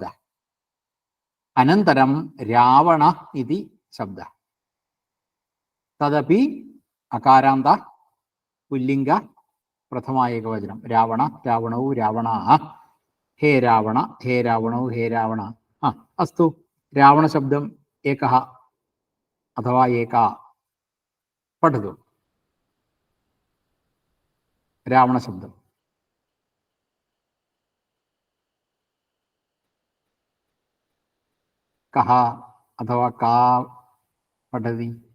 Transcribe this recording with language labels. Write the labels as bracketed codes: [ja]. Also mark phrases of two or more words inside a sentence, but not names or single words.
[sa] അനന്തരം രാവണ ഇതി ശബ്ദ തദപി അകാരാന്ത പുല്ലിംഗ പ്രഥമ ഏകവചനം. രാവണ രാവണൗ രാവണ, ഹേ രാവണ ഹേ രാവണൗ ഹേ രാവണ. അസ്തു രാവണശബ്ദം एकः अथवा एका पठतु. रावणशब्दं कः अथवा का पठति?